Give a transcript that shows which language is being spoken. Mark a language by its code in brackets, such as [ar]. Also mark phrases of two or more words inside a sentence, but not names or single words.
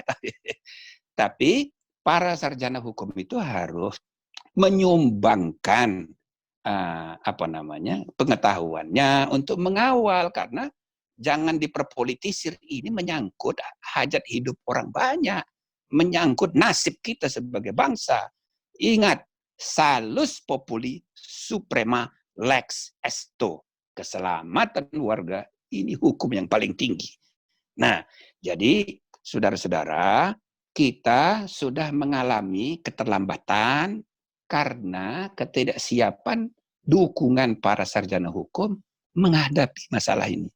[id] Tapi para sarjana hukum itu harus menyumbangkan pengetahuannya untuk mengawal, karena jangan diperpolitisir, ini menyangkut hajat hidup orang banyak, menyangkut nasib kita sebagai bangsa. Ingat, [la] salus populi suprema lex esto. [id] Keselamatan warga ini hukum yang paling tinggi. Nah, jadi saudara-saudara, kita sudah mengalami keterlambatan karena ketidaksiapan dukungan para sarjana hukum menghadapi masalah ini.